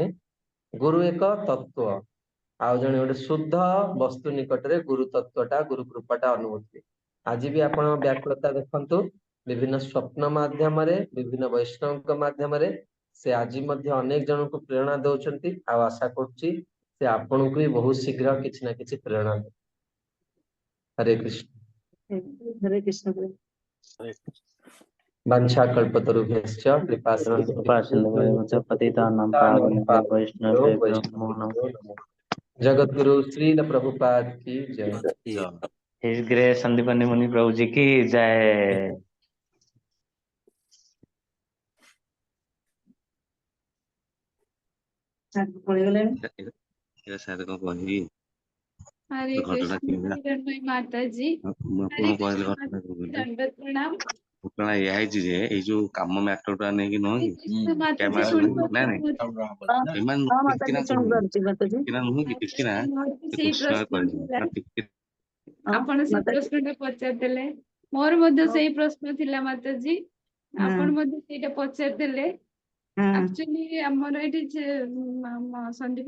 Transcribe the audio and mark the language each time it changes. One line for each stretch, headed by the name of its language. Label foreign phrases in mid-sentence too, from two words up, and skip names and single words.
Odia: ଗୁରୁ ଏକ ତତ୍ଵ, ଆଉ ଜଣେ ଗୋଟେ ଶୁଦ୍ଧ ବସ୍ତୁ ନିକଟରେ ଗୁରୁ ତତ୍ଵଟା, ଗୁରୁ କୃପାଟା ଅନୁଭୂତ ହୁଏ। ଆଜି ବି ଆପଣ ବ୍ୟାକୁଳତା ଦେଖନ୍ତୁ, ବିଭିନ୍ନ ସ୍ୱପ୍ନ ମାଧ୍ୟମରେ, ବିଭିନ୍ନ ବୈଷ୍ଣବଙ୍କ ମାଧ୍ୟମରେ ସେ ଆଜି ମଧ୍ୟ ଅନେକ ଜଣଙ୍କୁ ପ୍ରେରଣା ଦଉଛନ୍ତି। ଆଉ ଆଶା କରୁଛି ସେ ଆପଣଙ୍କୁ ବି ବହୁତ ଶୀଘ୍ର କିଛି ନା କିଛି ପ୍ରେରଣା ଦେବେ। ହରେ କୃଷ୍ଣ।
Hindi: हरे कृष्ण प्रभु।
Sanskrit: वाञ्छा कल्पतरुभ्यश्च कृपा कृपासिन्धुभ्यश्च पतितानां पावनेभ्यो वैष्णवेभ्यो नमो नमः।
Hindi: जगद्गुरु श्रील प्रभुपाद की जय। हिज ग्रेस संदीपनी मुनि प्रभु जी की जय। हरे कृष्ण हिरणमयी माता जी। हरे कृष्ण दंडवत प्रणाम।
Odia: ଘଟଣା ଏଇଆ ହେଇଛି ଯେ ଏଇ ଯୋଉ କାମ ମ୍ୟାଟର ଟା ନେଇକି ନୁହଁ
Hindi: हरे
Odia: କି
Hindi: कृष्ण माता जी
Odia: କ୍ୟାମେରା
Hindi: सुन
Odia: ନାଇଁ ନାଇଁ ଏମାନେ
Hindi: हाँ माता
Odia: ଟିକିନା ଜୀ ଶୁଣ ପାରୁଛି ମାତା ଜୀ। ଟିକିନା ନୁହଁ କି ଟିକିନା ମୋର ବି ସେ ସେଇ କୃଷ୍ଣ ପ୍ରଶ୍ନ କହିଲେ ଥିଲା। ଟିକେ ଆପଣ ସେ ମାତା जी ପ୍ରଶ୍ନଟା ପଚାରିଦେଲେ, ମୋର ମଧ୍ୟ ସେଇ ପ୍ରଶ୍ନ ଥିଲା ମାତା जी। ଆପଣ ମଧ୍ୟ ସେଇଟା ପଚାରିଦେଲେ।
Hindi: हाँ
Odia: ଆକ୍ଚୁଆଲି ଆମର ଏଠି ସନ୍ଦୀପ